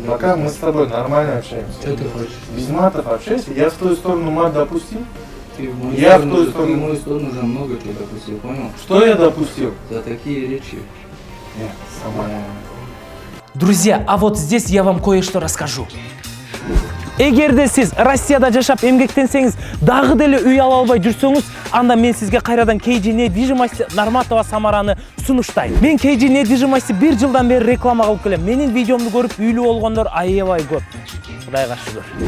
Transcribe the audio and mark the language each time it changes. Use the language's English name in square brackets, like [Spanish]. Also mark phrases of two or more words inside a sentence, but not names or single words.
[Russian] Пока мы с тобой нормально общаемся. Что ты хочешь? Без матов общайся. Я в твою сторону мат допустил. Ты в мою Я в сторону- твою ты сторону. в мою сторону уже много чего допустил, понял? Что я допустил? За такие речи. Сама. Друзья, а вот здесь я вам кое-что расскажу. [Kyrgyz] Эгерде сиз Россияда жашап эмгектенсеңиз, дагы деле үй ала албай жүрсөңүз, анда мен сизге кайрадан KG недвижимость Нарматова Самараны сунуштайм. Мен KG недвижимость 1 жылдан бери реклама кылып келем. Менин видеомду көрүп үйлүү болгондор аябай көп. Кудайга шүгүр.